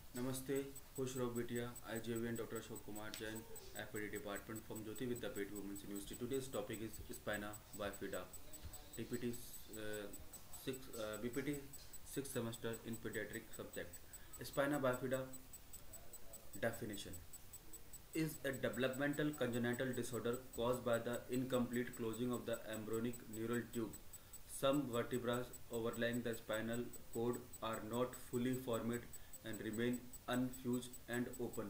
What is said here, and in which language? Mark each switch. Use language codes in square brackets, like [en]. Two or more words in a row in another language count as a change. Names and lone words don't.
[hi] Namaste, खुश रहो बिटिया. IJVN Dr. [en] Ashok Kumar Jain, FPD Department from Jyoti Vidyapeeth Women's University. Today's topic is spina bifida. DPT BPT 6th semester in pediatric subject. Spina bifida definition is a developmental congenital disorder caused by the incomplete closing of the embryonic neural tube. Some vertebrae overlying the spinal cord are not fully formed and remain unfused and open.